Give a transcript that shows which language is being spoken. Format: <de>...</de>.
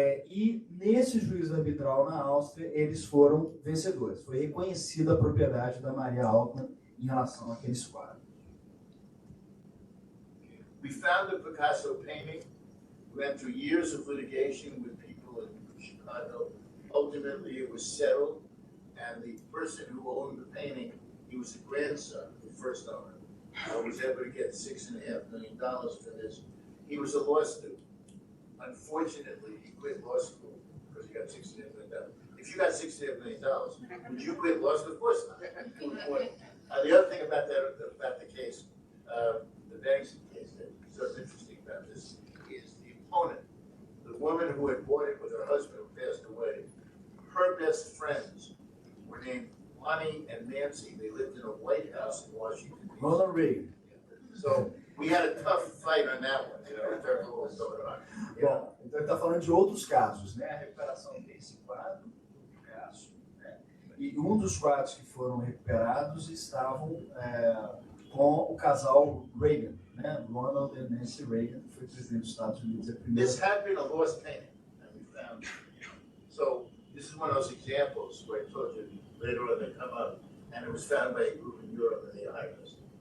<pt>E nesse juízo arbitral na Áustria, eles foram vencedores. Foi reconhecida a propriedade da Maria Altman em relação àqueles quadros.</pt> <en>We found the Picasso painting. We went through years of litigation with people in Chicago. Ultimately, it was settled, and the person who owned the painting, he was the grandson of the first owner. Was able to get $6.5 million for this. He was a law student. Unfortunately, he quit law school because he got $6.5 million. If you got $6.5 million, would you quit law school? Of course not. The other thing about the case, the Banksy case, that's so interesting about this is the opponent, the woman who had bought it with her husband who passed away. Her best friends were named Lonnie and Nancy. They lived in a White House in Washington, D.C. Ronald Reagan. So we had a tough fight on that one, you know, in terms of what was going on.</en> <pt>Bom, então ele está falando de outros casos, né? A recuperação desse quadro, do Picasso, né? E um dos quadros que foram recuperados estavam com o casal Reagan, né? Ronald e Nancy Reagan, que foi presidente dos Estados Unidos.</pt> <en>This had been a lost painting, and we found it. So this is one of those examples where I told you later on they come up, and it was found by a group in Europe and they hired us.</en>